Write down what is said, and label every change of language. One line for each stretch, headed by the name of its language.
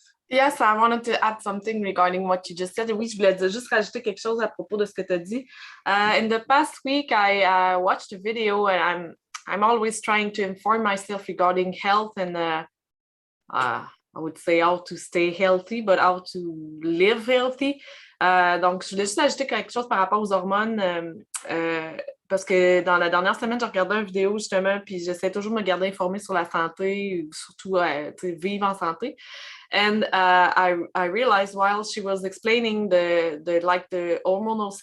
English: Yes, I wanted to add something regarding what you just said.
French: Oui, je voulais juste rajouter quelque chose à propos de ce que tu as dit.
English: In the past week, I watched a video, and I'm always trying to inform myself regarding health and I would say how to stay healthy, but how to live healthy.
French: Donc, je voulais juste ajouter quelque chose par rapport aux hormones. Parce que dans la dernière semaine, j'ai regardé une vidéo justement, puis j'essaie toujours de me garder informée sur la santé, surtout vivre en santé.
English: And I realized while she was explaining the hormonal cycle